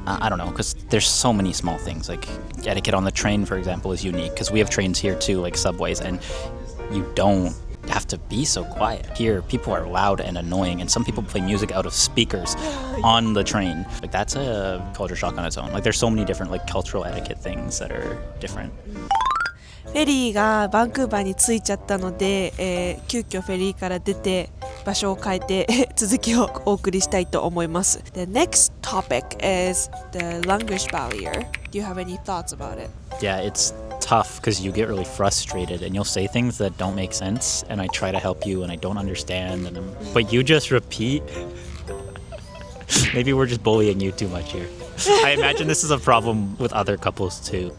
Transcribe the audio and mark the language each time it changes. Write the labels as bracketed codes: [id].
[en] I don't know, because there's so many small things. Like etiquette on the train, for example, is unique because we have trains here too, like subways, and you don't have to be so quiet. Here, people are loud and annoying, and some people play music out of speakers on the train. Like that's a culture shock on its own. Like there's so many different like cultural etiquette things that are different. [ja] フェリーがバンクーバーに着いちゃったので、急遽フェリーから出て場所を変えて続きをお送りしたいと思います。 [en] The next topic is the language barrier. Do you have any thoughts about it? Yeah, it's tough because you get really frustrated and you'll say things that don't make sense, and I try to help you and I don't understand, but you just repeat. Maybe we're just bullying you too much here. I imagine this is a problem with other couples too.